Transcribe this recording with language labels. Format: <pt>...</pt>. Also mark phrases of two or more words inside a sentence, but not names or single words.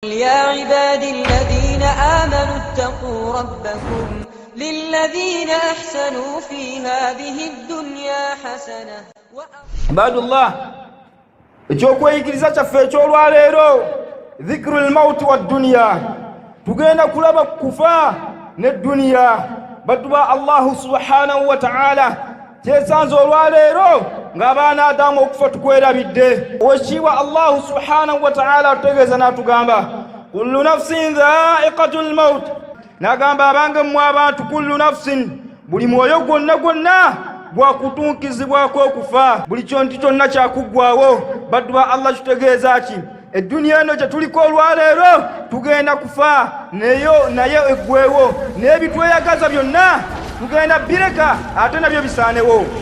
<ar>يا عبادي الذين آمنوا اتقوا ربكم للذين أحسنوا في هذه الدنيا حسنة. عباد الله</ar> <lg>ekyokweyigiriza kyaffe ekyolwaleero</lg> <ar>ذكر الموت والدنيا,</ar> <lg>tugenda kulaba kufa n'edduniya. baddu ba</lg> <ar>الله سبحانه وتعالى,</ar> <lg>kyesanze olwaleero ng'abaana Adamu okufa tukwerabidde. Oweekitiibwa</lg> <ar>الله سبحانه وتعالى</ar> <lg>atutegeeza n'atugamba</lg> <ar>كل نفس ذائقة الموت,</ar> <lg>n'agamba abange mmwe abantu</lg> <ar>كل نفس,</ar> <lg>buli mwoyo gwonna gwonna gwakutunkizibwako okufa, buli kyonti kyonna kyakuggwawo. baddu ba Allah kitegeeza ki edduniya eno gye tuliko olwaleero tugenda kufa, naye eggwewo, n'ebitweyagaza byonna tugenda bireka ate nabyo bisaanewo.</lg>